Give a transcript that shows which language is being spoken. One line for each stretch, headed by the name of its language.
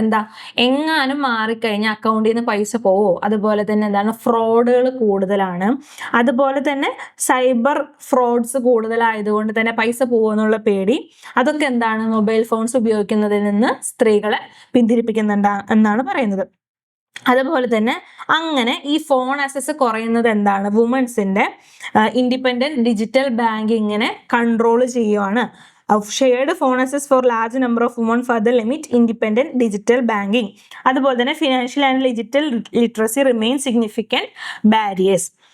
Malayalam: എന്താ, എങ്ങാനും മാറിക്കഴിഞ്ഞാൽ അക്കൗണ്ടിൽ നിന്ന് പൈസ പോവോ, അതുപോലെ തന്നെ എന്താണ് ഫ്രോഡുകൾ കൂടുതലാണ്, അതുപോലെ തന്നെ സൈബർ ഫ്രോഡ്സ് കൂടുതലായതുകൊണ്ട് തന്നെ പൈസ പോകുമെന്നുള്ള പേടി. അതൊക്കെ എന്താണ് മൊബൈൽ ഫോൺസ് ഉപയോഗിക്കുന്നതിൽ നിന്ന് സ്ത്രീകളെ പിന്തിരിപ്പിക്കുന്നുണ്ട് എന്നാണ് പറയുന്നത്. അതുപോലെ തന്നെ അങ്ങനെ ഈ ഫോൺ ആക്സസ് കുറയുന്നത് എന്താണ്, വുമൻസിന്റെ ഇൻഡിപെൻഡന്റ് ഡിജിറ്റൽ ബാങ്കിങ്ങിനെ കൺട്രോൾ ചെയ്യുവാണ്.
English: Of shared phone access for large number of women further limit independent digital banking.
Malayalam: അതുപോലെ തന്നെ
English: Financial and digital literacy remain significant barriers.